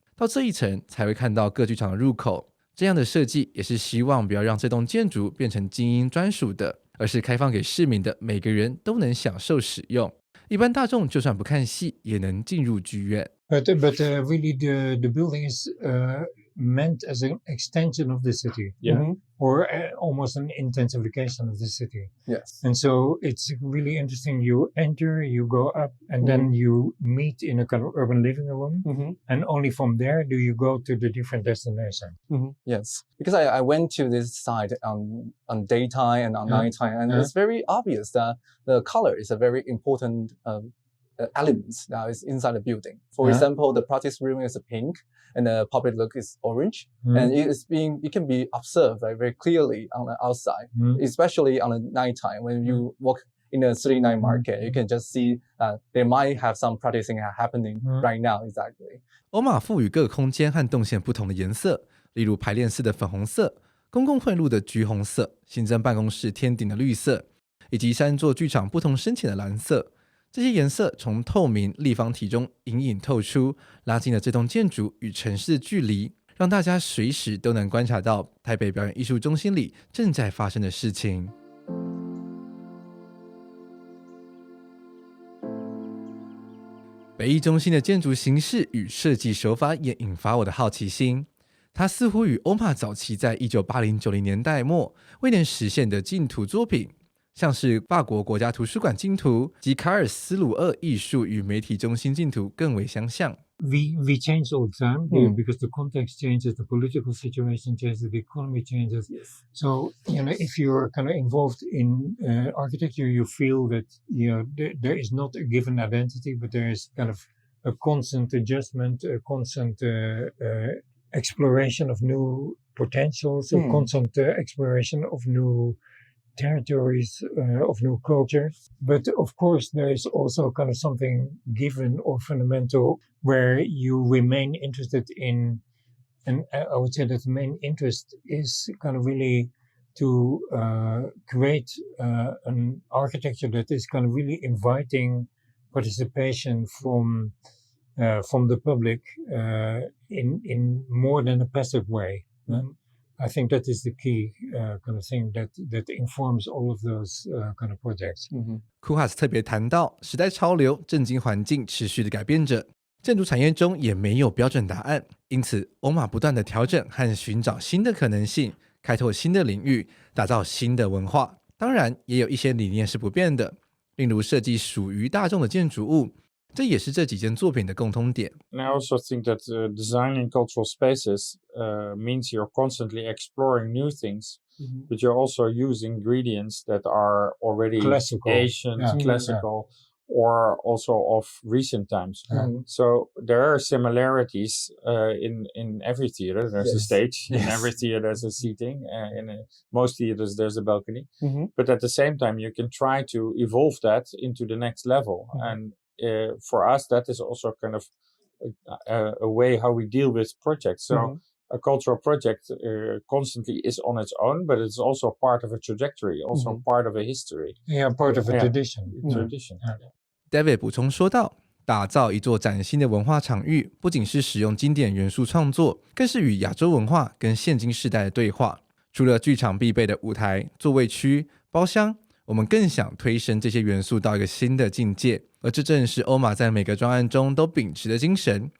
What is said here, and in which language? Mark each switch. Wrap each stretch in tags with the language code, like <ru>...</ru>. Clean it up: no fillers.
<zh>到这一层才会看到各剧场的入口。这样的设计也是希望不要让这栋建筑变成精英专属的，而是开放给市民的，每个人都能享受使用。一般大众就算不看戏，也能进入剧院。</zh> <en>But really the building is meant as an extension of the city. Or almost an intensification of the city. Yes. And so it's really interesting. You enter, you go up, and then you meet in a kind of urban living room. And only from there do you go to the different destination. Yes, because I went to this site on daytime and on nighttime, and it's very obvious that the color is a very important element that is inside the building. For example, the practice room is pink and the public look is orange, and it can be observed very clearly on the outside, especially on the nighttime when you walk in the city night market. You can just see they might have some practicing happening right now. Exactly.</en> <zh>OMA 赋予各空间和动线不同的颜色，例如排练室的粉红色、公共汇路的橘红色、行政办公室天顶的绿色，以及3座剧场不同深浅的蓝色。这些颜色从透明立方体中隐隐透出，拉近了这栋建筑与城市的距离，让大家随时都能观察到台北表演艺术中心里正在发生的事情。北艺中心的建筑形式与设计手法也引发我的好奇心。它似乎与 OMA 早期在1980-90年代末未能实现的竞图作品，像是法国国家图书馆竞图及卡尔斯鲁厄艺术与媒体中心竞图更为相像。</zh> <en>We change all the time because the context changes, the political situation changes, the economy changes. So, if you're kind of involved in architecture, you feel that there is not a given identity, but there is kind of a constant adjustment, a constant exploration of new potentials, a constant exploration of new territories, of new culture. But of course there is also kind of something given or fundamental where you remain interested in, and I would say that the main interest is kind of really to create an architecture that is kind of really inviting participation from the public in more than a passive way. I think that is the key kind of thing that informs all of those kind of projects.</en> <zh>Koolhaas 特别谈到，时代潮流、政经环境持续的改变着，建筑产业中也没有标准答案，因此 OMA 不断的调整和寻找新的可能性，开拓新的领域，打造新的文化。当然，也有一些理念是不变的，例如设计属于大众的建筑物。这也是这几件作品的共通点。</zh> <en>And I also think that designing cultural spaces means you're constantly exploring new things, but you're also using ingredients that are already classical. Asian, classical, or also of recent times. So there are similarities in every theater. There's a stage. In every theater there's a seating. Most theaters there's a balcony. But at the same time you can try to evolve that into the next level. And for us, that is also kind of a way how we deal with projects. So a cultural project constantly is on its own, but it's also part of a trajectory, also part of a history. Yeah, part of a tradition. Tradition.</en> <zh>David 补充说道，打造一座崭新的文化场域，不仅是使用经典元素创作，更是与亚洲文化跟现今世代的对话。除了剧场必备的舞台、座位区、包厢，我们更想推升这些元素到一个新的境界，而这正是欧玛在每个专案中都秉持的精神。</zh>